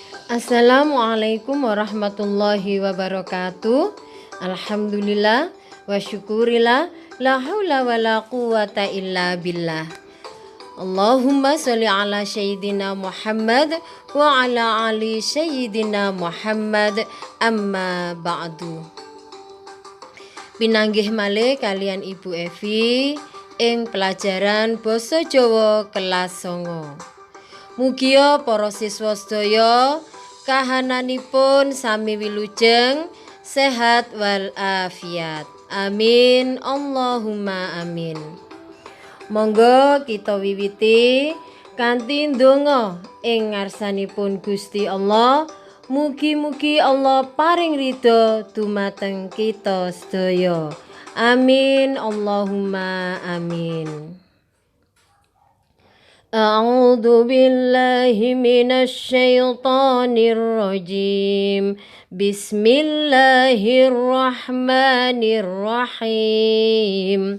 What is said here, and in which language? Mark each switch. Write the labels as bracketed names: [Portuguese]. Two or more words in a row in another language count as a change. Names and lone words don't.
[Arabic] السلام عليكم ورحمة الله وبركاته. الحمد لله والشكر لله لا حول ولا قوة إلا بالله. اللهم صل على سيدنا محمد وعلى آل سيدنا محمد أما بعد. [Javanese] Pinanggih malih kalian Ibu Evi ing pelajaran basa Jawa kelas 9. Mugia para siswa sedaya kahananipun sami wilujeng, sehat wal afiat. [Arabic] آمين اللهم آمين. [Javanese] Monggo kita wiwiti kanthi ndonga ing ngarsanipun Gusti Allah. Mugi-mugi Allah paring ridho dumateng kita sedaya. [Arabic] آمين اللهم آمين. أعوذ بالله من الشيطان الرجيم. Bismillahirrahmanirrahim.